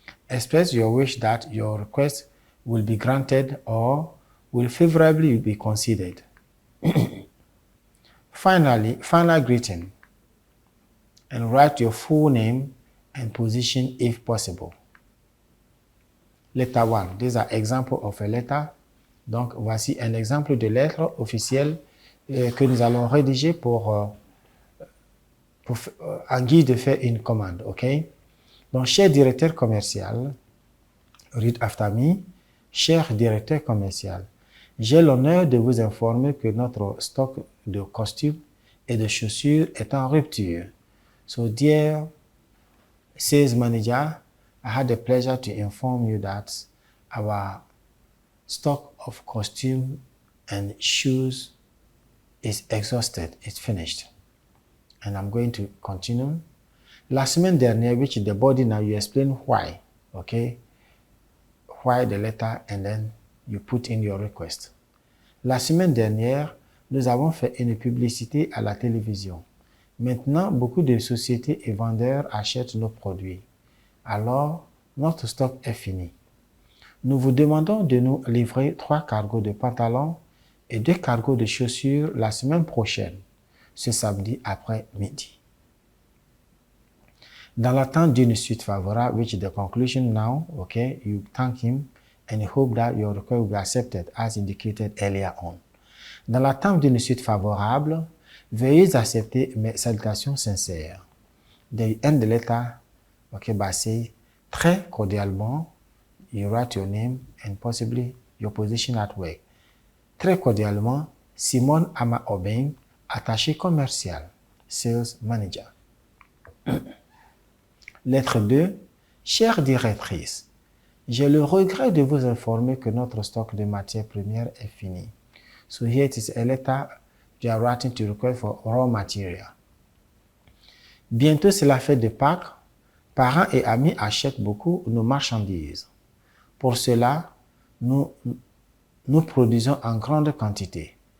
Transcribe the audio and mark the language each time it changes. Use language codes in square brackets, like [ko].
[en] Express your wish that your request will be granted or will favorably be considered. Finally, final greeting, and write your full name and position if possible. Letter 1. These are examples of a letter. [fr] Donc, voici un exemple de lettre officielle que nous allons rédiger en guise de faire une commande, ok? Donc, cher directeur commercial, [en] read after me. [fr] Cher directeur commercial, j'ai l'honneur de vous informer que notre stock de costumes et de chaussures est en rupture. [en] So, dear sales manager, I had the pleasure to inform you that our stock of costumes and shoes is exhausted, it's finished. And I'm going to continue. [fr] La semaine dernière, [en] which is the body, now you explain why, okay? Why the letter, and then you put in your request. [fr] La semaine dernière, nous avons fait une publicité à la télévision. Maintenant, beaucoup de sociétés et vendeurs achètent nos produits. Alors, notre stock est fini. Nous vous demandons de nous livrer 3 cargos de pantalons et 2 cargos de chaussures la semaine prochaine, ce samedi après-midi. Dans l'attente d'une suite favorable, [en] which is the conclusion now, okay, you thank him and you hope that your request will be accepted as indicated earlier on. [fr] Dans l'attente d'une suite favorable, veuillez accepter mes salutations sincères. [en] the end letter, okay, by say, [fr] très cordialement, [en] you write your name and possibly your position at work. [fr] Très cordialement, Simone Ama Obeng, attaché commercial, [en] sales manager. [fr] Lettre 2. Chère directrice, j'ai le regret de vous informer que notre stock de matières premières est fini. [en] So here it is a letter you are writing to request for raw material. [fr] Bientôt c'est la fête de Pâques. Parents et amis achètent beaucoup nos marchandises. Pour cela, nous produisons en grande quantité.